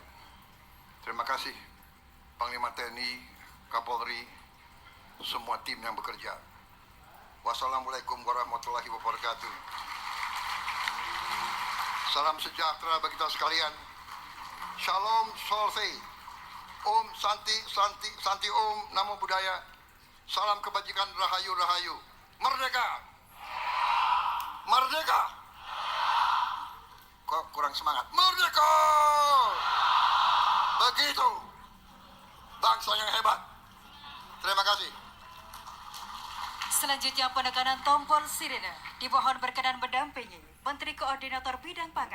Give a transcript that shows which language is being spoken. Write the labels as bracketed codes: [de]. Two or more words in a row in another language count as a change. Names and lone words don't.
[id] Terima kasih Panglima TNI, Kapolri, semua tim yang bekerja. [ar] والسلام عليكم ورحمة الله وبركاته. [id] Salam sejahtera bagi kita sekalian. Shalom Solve. [sa] ॐ शान्ति, शान्ति, शान्ति ॐ, नमो बुद्धाय. [id] Salam kebajikan, Rahayu, Rahayu. Merdeka! Merdeka! Kok kurang semangat? Merdeka! Begitu bangsa yang hebat. Terima kasih. Selanjutnya penekanan tombol sirene. Dimohon berkenan mendampingi Menteri Koordinator Bidang Pangan.